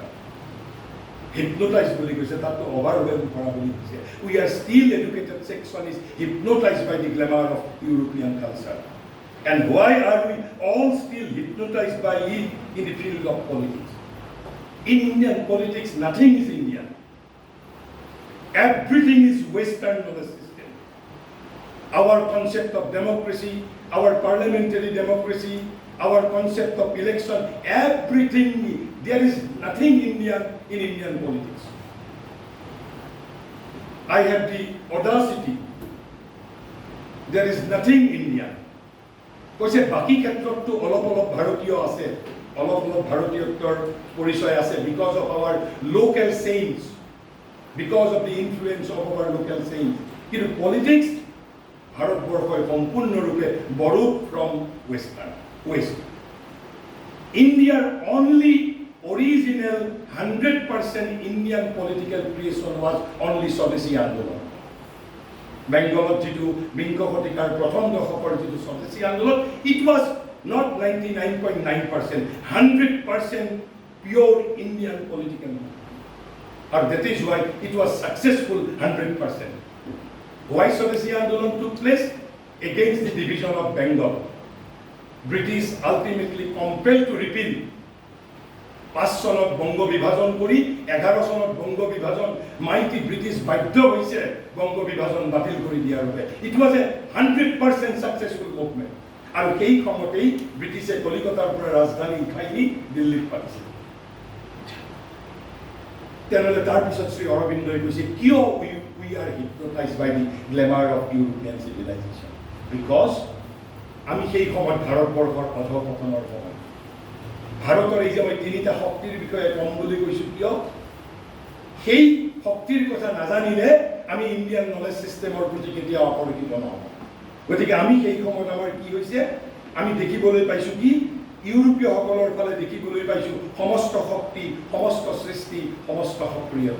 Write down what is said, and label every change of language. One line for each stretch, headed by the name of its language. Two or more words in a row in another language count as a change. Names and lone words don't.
Assamese: Hypnotized বুলি কৈছে, তাতো overwhelmed কৰা বুলি কৈছে।
English: We are still educated section is hypnotized by the glamour of European culture. And why are we all still hypnotized by it in the field of politics? In Indian politics, nothing is Indian. Everything is Western knowledge system. Our concept of democracy, our parliamentary democracy, our concept of election, everything, there is nothing Indian in Indian politics. I have the audacity, there is nothing Indian.
Assamese: কৈছে বাকী ক্ষেত্ৰততো অলপ ভাৰতীয় আছে, অলপ ভাৰতীয়ত্বৰ পৰিচয় আছে,
English: because of our local saints, because of the influence of our local saints.
Assamese: কিন্তু পলিটিক্স ভাৰতবৰ্ষই সম্পূৰ্ণৰূপে
English: borrowed from West. India's only original 100% Indian political creation was only Swadeshi Andolon.
Assamese: Bengaলত যিটো বিংশ শতিকাৰ প্ৰথম দশকৰ যিটো স্বদেশী আন্দোলন,
English: it was not 99.9%, 100% pure Indian political movement. And that is why it was successful 100%. Why Swadeshi Andolon took place? Against the division of Bengal. British ultimately compelled to repeal
Assamese: 5 চনত বংগ বিভাজন কৰি 11 চনত বংগ বিভাজন মাইটি ব্ৰিটিছ বাধ্য হৈছে বংগ বিভাজন বাতিল কৰি দিয়াৰ বাবে।
English: It was a 100% successful movement.
Assamese: আৰু এই সময়তেই ব্ৰিটিছে কলিকতাৰ পৰা ৰাজধানী উঠাই নি দিল্লীত পাতিছিল। তেনেহ'লে তাৰপিছত শ্ৰী অৰবিন্দই কৈছে কিয়
English: we are hypnotized by the glamour of European civilization?
Assamese: Because আমি সেই সময়ত ভাৰতবৰ্ষৰ অধঃপতনৰ সময়। ভাৰতৰ এই যে মই তিনিটা শক্তিৰ বিষয়ে কম বুলি কৈছো কিয়? সেই শক্তিৰ কথা নাজানিলে আমি
English: Indian knowledge
Assamese: চিষ্টেমৰ প্ৰতি কেতিয়াও আকৰ্ষিত নহওঁ। গতিকে আমি সেই সময়ত আমাৰ কি হৈছে, আমি দেখিবলৈ পাইছো কি ইউৰোপীয়সকলৰ ফালে দেখিবলৈ পাইছো সমস্ত শক্তি, সমস্ত সৃষ্টি, সমস্ত সক্ৰিয়তা।